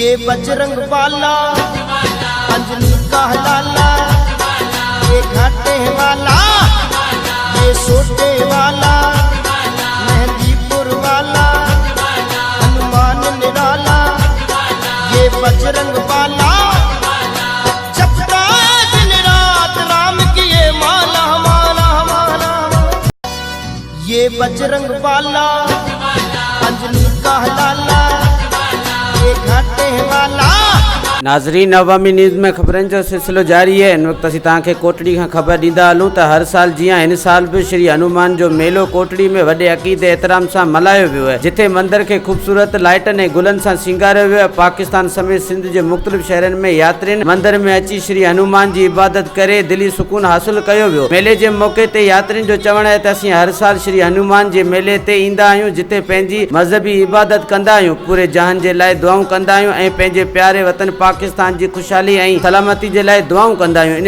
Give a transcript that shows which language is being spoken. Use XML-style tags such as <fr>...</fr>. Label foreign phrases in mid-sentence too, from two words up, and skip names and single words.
<hi>बजरंग बाला अंजनी का लाला, ये घाटे वाला, ये सोटे वाला, मेहंदीपुर वाला, हनुमान निराला, ये बजरंग बाला जपता दिन रात राम की ये माला माला माला। ये बजरंग बाला अंजनी का लाला, ये घाटे वाला।</hi> <sd>नाज़रीन, अवामी न्यूज़ में खबरन जो सिलसिलो जारी है। इन वक्त असीं तव्हांखे कोटड़ी खां ख़बर ॾींदा हलूं त हर साल जियां हिन साल भी श्री हनुमान जो मेलो कोटड़ी में वॾे अक़ीदे एहतराम सां मल्हायो वियो आहे, जिथे मंदिर के खूबसूरत लाइटनि ऐं गुलनि सां सिंगारियो वियो आहे। पाकिस्तान समेत सिंध जे मुख़्तलिफ़ शहरनि में यात्रियुनि मंदिर में अची श्री हनुमान जी इबादत करे दिली सुकून हासिल कयो वियो। मेले जे मौके ते यात्रियुनि जो चवण आहे त असीं हर साल श्री हनुमान जे मेले ते ईंदा आहियूं, जिथे पंहिंजी मज़हबी इबादत कंदा आहियूं, पूरे जहान जे लाइ दुआऊं कंदा आहियूं ऐं पंहिंजे प्यारे वतन पाकिस्तान जी खुशहाली ऐं सलामती जे लाइ दुआऊं कंदा आहियूं।</sd>